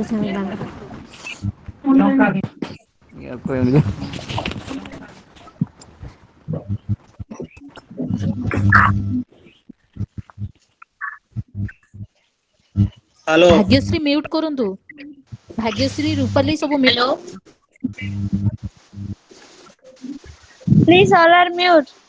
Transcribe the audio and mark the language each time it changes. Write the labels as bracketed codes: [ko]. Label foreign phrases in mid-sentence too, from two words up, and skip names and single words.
[or] ୟାକୁ ଏମିତି [en] हेलो [or] ଭାଗ୍ୟଶ୍ରୀ ମ୍ୟୁଟ୍ କରନ୍ତୁ। ଭାଗ୍ୟଶ୍ରୀ ରୂପାଲି ସବୁ [en] हेलो Please all are mute.